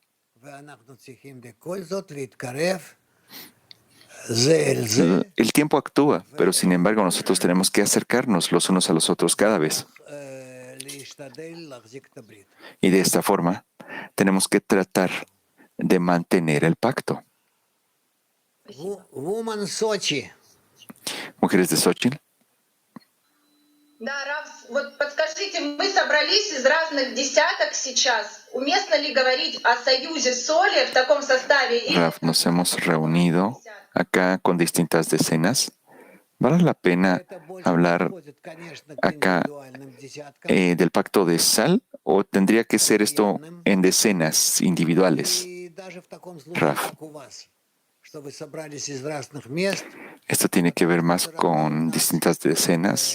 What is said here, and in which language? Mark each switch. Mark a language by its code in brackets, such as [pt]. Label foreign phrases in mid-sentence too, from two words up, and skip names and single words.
[es] El tiempo actúa, pero sin embargo nosotros tenemos que acercarnos los unos a los otros cada vez. Y de esta forma tenemos que tratar de mantener el pacto. Mujeres de Xochitl. [ru] Да, Рав, вот подскажите, мы собрались из разных десяток сейчас. Уместно ли говорить о союзе соли в таком составе? [es] Rav, nos hemos reunido acá con distintas decenas. ¿Vale la pena hablar acá del pacto de sal o tendría que ser esto en decenas individuales? Rav, esto tiene que ver más con distintas decenas.